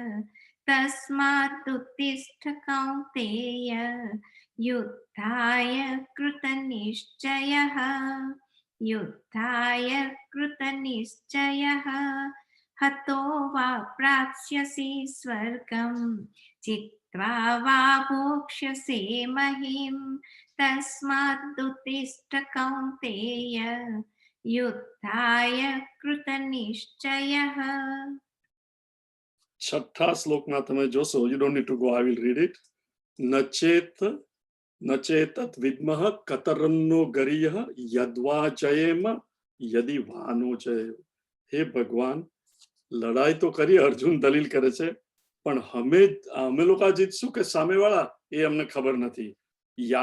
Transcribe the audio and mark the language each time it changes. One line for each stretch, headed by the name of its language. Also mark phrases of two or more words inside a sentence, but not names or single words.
Sanskrit: तस्मादुत्तिष्ठ कौन्तेय युद्धाय कृतनिश्चयः युद्धाय कृतनिश्चयः हतो वा प्राप्स्यसि स्वर्गं जित्वा वा भोक्ष्यसे महीं तस्मादुत्तिष्ठ कौन्तेय युद्धाय कृतनिश्चयः.
Gujarati: છઠ્ઠા શ્લોકમાં તમે જોશો,
English: you don't need to go, I will read it.
Sanskrit: नचेतत विद्मः कतरन्नो गरीयः यद्वा जयेम यदि वानो जयेम.
Gujarati: હે ભગવાન, લડાઈ તો કરી, અર્જુન દલીલ કરે છે, પણ અમે લોકો જીતશું કે સામેવાળા એ અમને ખબર નથી.